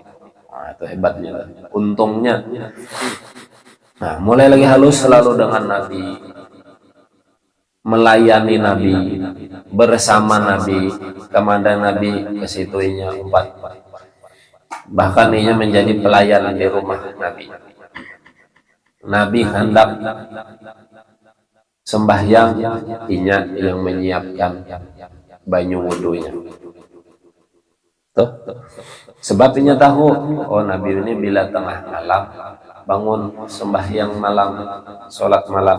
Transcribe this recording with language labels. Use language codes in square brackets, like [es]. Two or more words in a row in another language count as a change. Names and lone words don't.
[id] Nah, itu hebatnya. Untungnya. [bjn] Nah, mulai lagi halus selalu dengan Nabi, melayani Nabi, bersama Nabi, kemana Nabi ke situnya umpat. [id] Bahkan ia menjadi pelayan di rumah Nabi. [bjn] Nabi hendak sembahyang, inya yang menyiapkan banyu wudunya. Tuh. Sebab inya tahu, oh Nabi ini bila tengah malam bangun sembahyang malam, sholat malam.